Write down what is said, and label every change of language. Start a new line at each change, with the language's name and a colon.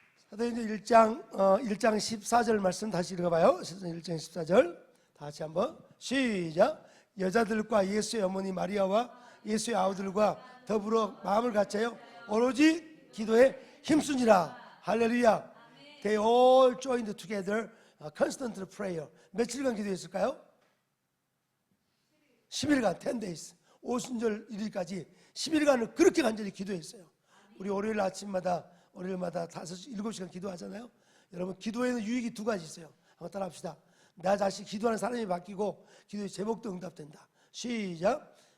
Korean: 사도행전 1장 14절 말씀 다시 읽어봐요. 1장 14절 다 같이 한번 시작. 여자들과 예수의 어머니 마리아와 예수의 아우들과 더불어 마음을 같이하여 오로지 기도에 힘쓰니라. 할렐루야.
English: They all joined together constant prayer.
Korean: 며칠간 기도했을까요? 10일간 10 days 오순절 1일까지 10일간을 그렇게 간절히 기도했어요. 우리 월요일 아침마다 월요일마다 7시간 기도하잖아요. 여러분 기도에는 유익이 두 가지 있어요. 한번 따라 합시다. 나 자신 기도하는 사람이 바뀌고 기도의 제목도 응답된다. 시작.